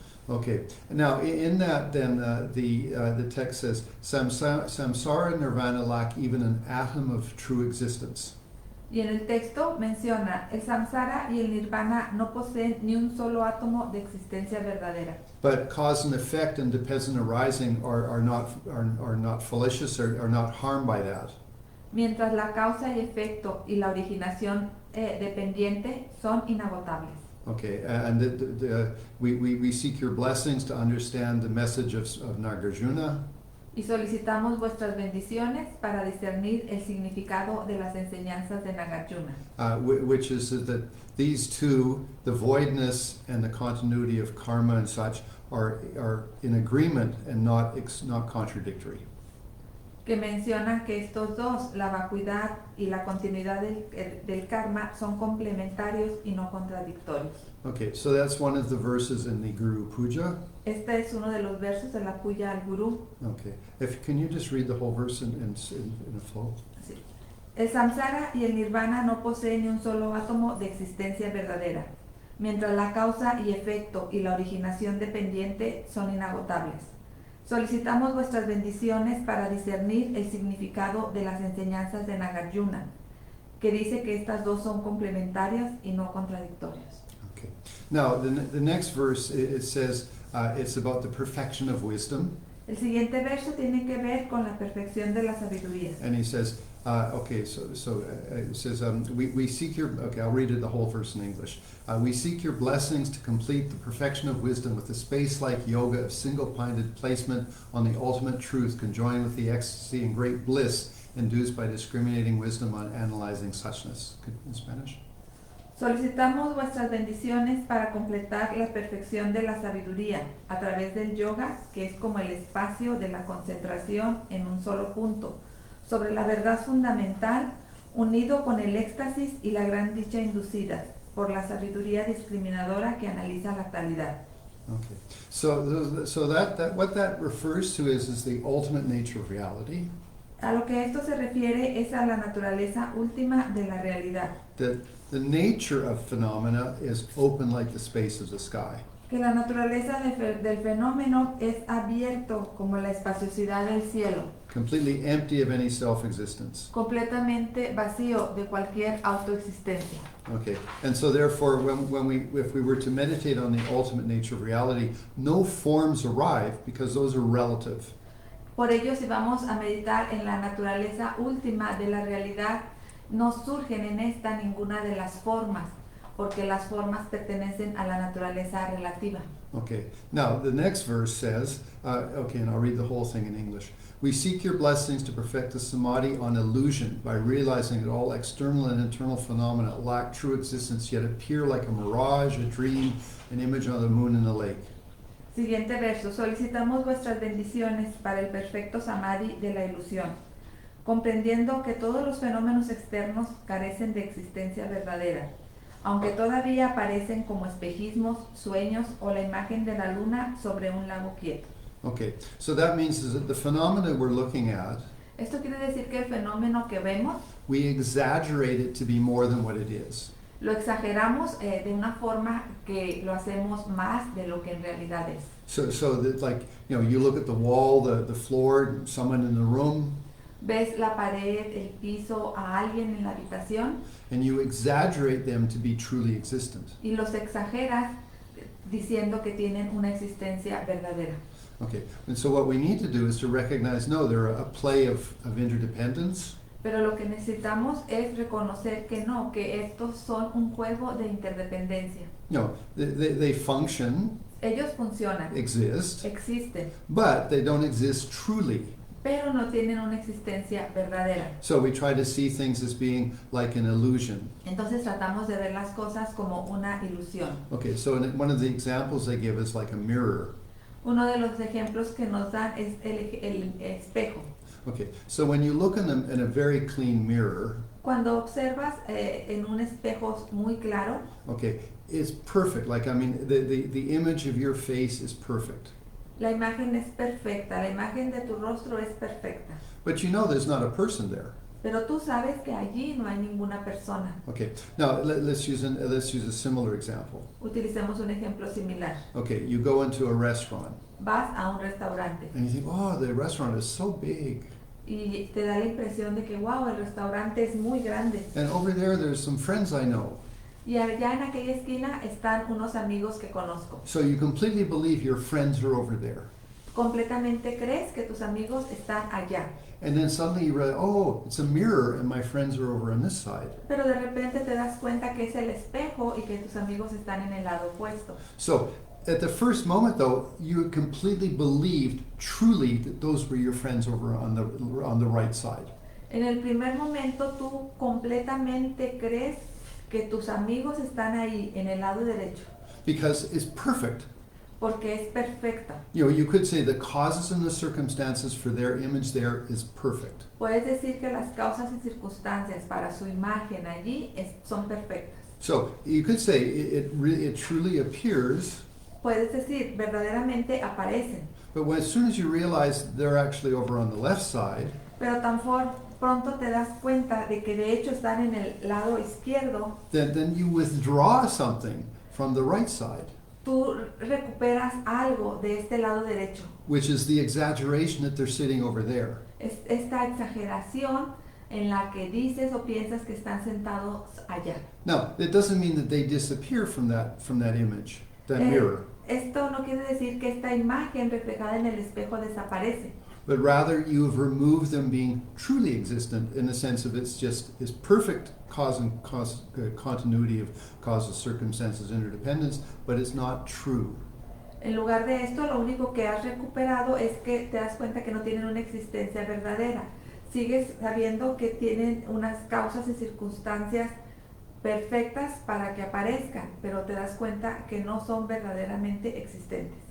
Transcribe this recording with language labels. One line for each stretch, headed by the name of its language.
English: Okay, now in that then the text says, Samsara nirvana lack even an atom of true existence.
Spanish: Y en el texto menciona, el samsara y el nirvana no poseen ni un solo átomo de existencia verdadera.
English: But cause and effect and dependent arising are not fallacious, or are not harmed by that.
Spanish: Mientras la causa y efecto y la originación dependiente son inagotables.
English: Okay, and we seek your blessings to understand the message of Nagarjuna.
Spanish: Y solicitamos vuestras bendiciones para discernir el significado de las enseñanzas de Nagarjuna.
English: Which is that these two, the voidness and the continuity of karma and such, are in agreement and not contradictory.
Spanish: Que menciona que estos dos, la vacuidad y la continuidad del karma, son complementarios y no contradictorios.
English: Okay, so that's one of the verses in the Guru Puja.
Spanish: Este es uno de los versos de la Puya al Guru.
English: Okay, can you just read the whole verse in a flow?
Spanish: Sí. El samsara y el nirvana no poseen ni un solo átomo de existencia verdadera, mientras la causa y efecto y la originación dependiente son inagotables. Solicitamos vuestras bendiciones para discernir el significado de las enseñanzas de Nagarjuna, que dice que estas dos son complementarias y no contradictorias.
English: Okay. Now, the next verse, it says it's about the perfection of wisdom.
Spanish: El siguiente verso tiene que ver con la perfección de la sabiduría.
English: And he says, it says, we seek your, okay, I'll read it the whole verse in English. We seek your blessings to complete the perfection of wisdom with the space-like yoga of single-pointed placement on the ultimate truth, conjoined with the ecstasy and great bliss induced by discriminating wisdom on analyzing suchness. In Spanish?
Spanish: Solicitamos vuestras bendiciones para completar la perfección de la sabiduría a través del yoga, que es como el espacio de la concentración en un solo punto, sobre la verdad fundamental, unido con el éxtasis y la gran dicha inducida por la sabiduría discriminadora que analiza la actualidad.
English: Okay, so that what that refers to is the ultimate nature of reality.
Spanish: A lo que esto se refiere es a la naturaleza última de la realidad.
English: The nature of phenomena is open like the space of the sky.
Spanish: Que la naturaleza del fenómeno es abierto como la espaciosidad del cielo.
English: Completely empty of any self-existence.
Spanish: Completamente vacío de cualquier autoexistencia.
English: Okay, and so therefore, if we were to meditate on the ultimate nature of reality, no forms arrive because those are relative.
Spanish: Por ello, si vamos a meditar en la naturaleza última de la realidad, no surgen en esta ninguna de las formas, porque las formas pertenecen a la naturaleza relativa.
English: Okay, now the next verse says, and I'll read the whole thing in English. We seek your blessings to perfect the samadhi on illusion by realizing that all external and internal phenomena lack true existence, yet appear like a mirage, a dream, an image on the moon and the lake.
Spanish: Siguiente verso. Solicitamos vuestras bendiciones para el perfecto samadhi de la ilusión, comprendiendo que todos los fenómenos externos carecen de existencia verdadera, aunque todavía aparecen como espejismos, sueños o la imagen de la luna sobre un lago quieto.
English: Okay, so that means that the phenomena we're looking at,
Spanish: Esto quiere decir que el fenómeno que vemos
English: we exaggerate it to be more than what it is.
Spanish: lo exageramos de una forma que lo hacemos más de lo que en realidad es.
English: So that, like, you know, you look at the wall, the floor, someone in the room,
Spanish: Ves la pared, el piso, a alguien en la habitación
English: and you exaggerate them to be truly existent.
Spanish: y los exageras diciendo que tienen una existencia verdadera.
English: Okay, and so what we need to do is to recognize, no, they're a play of interdependence.
Spanish: Pero lo que necesitamos es reconocer que no, que estos son un juego de interdependencia.
English: You know, they function,
Spanish: Ellos funcionan,
English: exist,
Spanish: existen,
English: but they don't exist truly.
Spanish: pero no tienen una existencia verdadera.
English: So we try to see things as being like an illusion.
Spanish: Entonces tratamos de ver las cosas como una ilusión.
English: Okay, so one of the examples they give is like a mirror.
Spanish: Uno de los ejemplos que nos dan es el espejo.
English: Okay, so when you look in a very clean mirror,
Spanish: Cuando observas en un espejo muy claro,
English: okay, it's perfect. Like, I mean, the image of your face is perfect.
Spanish: la imagen es perfecta, la imagen de tu rostro es perfecta.
English: But you know there's not a person there.
Spanish: Pero tú sabes que allí no hay ninguna persona.
English: Okay, now let's use a similar example.
Spanish: Utilicemos un ejemplo similar.
English: Okay, you go into a restaurant
Spanish: Vas a un restaurante
English: and you think, oh, the restaurant is so big.
Spanish: y te da la impresión de que, wow, el restaurante es muy grande.
English: And over there's some friends I know.
Spanish: Y allá en aquella esquina están unos amigos que conozco.
English: So you completely believe your friends are over there.
Spanish: Completamente crees que tus amigos están allá.
English: And then suddenly you realize, oh, it's a mirror and my friends are over on this side.
Spanish: Pero de repente te das cuenta que es el espejo y que tus amigos están en el lado opuesto.
English: So at the first moment, though, you completely believed truly that those were your friends over on the right side.
Spanish: En el primer momento tú completamente crees que tus amigos están ahí en el lado derecho
English: Because it's perfect.
Spanish: porque es perfecta.
English: You know, you could say the causes and the circumstances for their image there is perfect.
Spanish: Puedes decir que las causas y circunstancias para su imagen allí son perfectas.
English: So you could say it truly appears,
Spanish: Puedes decir, verdaderamente aparecen,
English: but as soon as you realize they're actually over on the left side,
Spanish: pero pronto te das cuenta de que de hecho están en el lado izquierdo,
English: then you withdraw something from the right side,
Spanish: tú recuperas algo de este lado derecho.
English: which is the exaggeration that they're sitting over there.
Spanish: Es esta exageración en la que dices o piensas que están sentados allá.
English: Now, it doesn't mean that they disappear from that image, that mirror,
Spanish: Esto no quiere decir que esta imagen reflejada en el espejo desaparece,
English: but rather you have removed them being truly existent in the sense of it's perfect continuity of causes, circumstances, interdependence, but it's not true.
Spanish: En lugar de esto, lo único que has recuperado es que te das cuenta que no tienen una existencia verdadera. Sigues sabiendo que tienen unas causas y circunstancias perfectas para que aparezcan, pero te das cuenta que no son verdaderamente existentes.